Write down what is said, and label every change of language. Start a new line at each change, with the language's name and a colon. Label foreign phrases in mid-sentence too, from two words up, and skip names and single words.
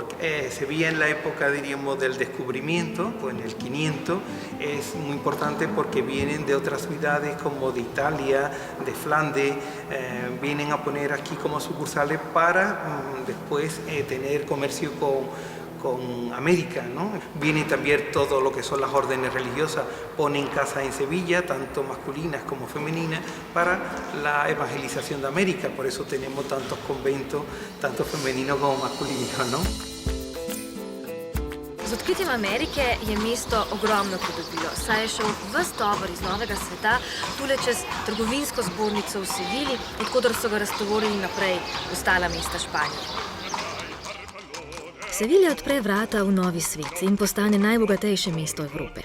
Spanish: Sevilla en la época, diríamos, del descubrimiento, pues en el 500, es muy importante porque vienen de otras ciudades como de Italia, de Flandes, vienen a poner aquí como sucursales para después tener comercio con América, ¿no? Vienen también todo lo que son las órdenes religiosas, ponen casas en Sevilla, tanto masculinas como femeninas, para la evangelización de América. Por eso tenemos tantos conventos, tanto femeninos como masculinos, ¿no?
Slovenian: Z odkritjem Amerike je mesto ogromno pridobilo, saj je šel ves tovor iz novega sveta tule čez trgovinsko zbornico v Sevilji, odkudar so ga raztovorili naprej v ostala mesta Španije. Sevilja odpre vrata v novi svet in postane najbogatejše mesto Evrope.